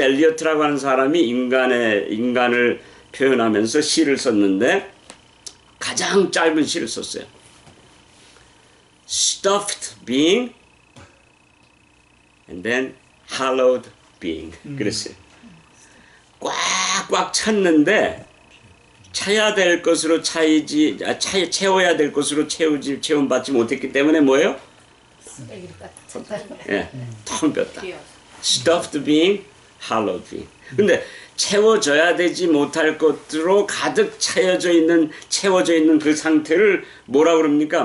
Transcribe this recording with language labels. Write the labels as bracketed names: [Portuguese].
[Korean] 엘리어트라고 하는 사람이 인간을 표현하면서 시를 썼는데 가장 짧은 시를 썼어요. [English] Stuffed being and then hollowed being. [Korean] 그랬어요. 꽉꽉 찼는데 차야 될 것으로 채워야 될 것으로 채움받지 못했기 때문에 뭐예요? 텅 볐다. [English] Stuffed being, hollowed being. [Korean] 근데 채워져야 되지 못할 것으로 가득 채워져 있는 그 상태를 뭐라 그럽니까?